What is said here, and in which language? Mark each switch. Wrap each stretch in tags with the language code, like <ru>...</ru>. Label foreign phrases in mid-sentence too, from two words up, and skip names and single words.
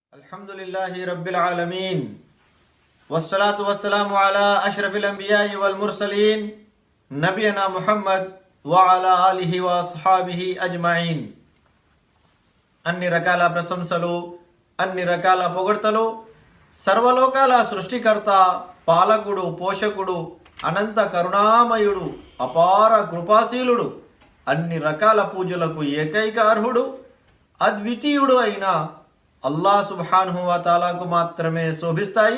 <ar>الحمد لله رب العالمين والصلاة والسلام على أشرف الأنبياء والمرسلين نبينا محمد وعلى آله وأصحابه أجمعين.</ar> <te>అన్ని రకాల ప్రశంసలు, అన్ని రకాల పొగడ్తలు సర్వలోకాల సృష్టికర్త, పాలకుడు, పోషకుడు, అనంత కరుణామయుడు, అపార కృపాశీలుడు, అన్ని రకాల పూజలకు ఏకైక అర్హుడు, అద్వితీయుడు అయిన అల్లాహ్</te> <ar>سبحانه وتعالى</ar> <te>మాత్రమే శోభిస్తాయి.</te>